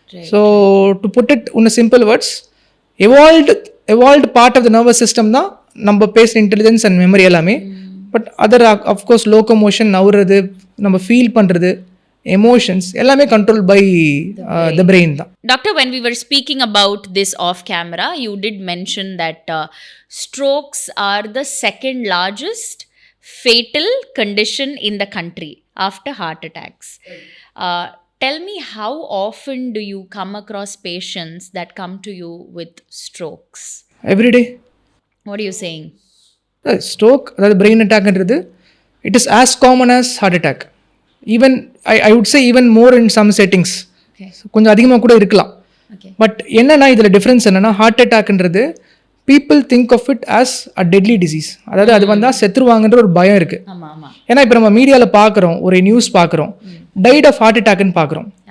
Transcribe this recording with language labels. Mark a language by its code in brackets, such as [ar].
[en] so to put it in simple words, evolved part of the nervous system [ta] தான் நம்ம பேசுகிற [en] Intelligence and memory எல்லாமே. But other of course locomotion, [ta] நவுறது, நம்ம feel பண்ணுறது, [en] emotions எல்லாமே controlled by the brain தான். Doctor, when we were speaking about this off camera, you did mention that strokes are the second largest fatal condition in the country after heart attacks. Tell me, how often do you come across patients that come to you with strokes? Every day. What are you saying? Stroke, [ta] அதாவது [en] brain attackன்றது, it is as common as heart attack. Even I would say even more in some settings, [ta] கொஞ்சம் அதிகமாக கூட இருக்கலாம். [en] but [ta] என்னென்னா இதில் difference என்னென்னா, [en] Heart அட்டாக்ன்றது people think of it as a deadly disease. [ta] அதாவது அது வந்தால் செத்துருவாங்கன்ற ஒரு பயம் இருக்குது. ஏன்னா இப்போ நம்ம மீடியாவில் பார்க்குறோம், ஒரு நியூஸ் பார்க்குறோம், டைட் ஆஃப் ஹார்ட் அட்டாக்னு பார்க்குறோம்.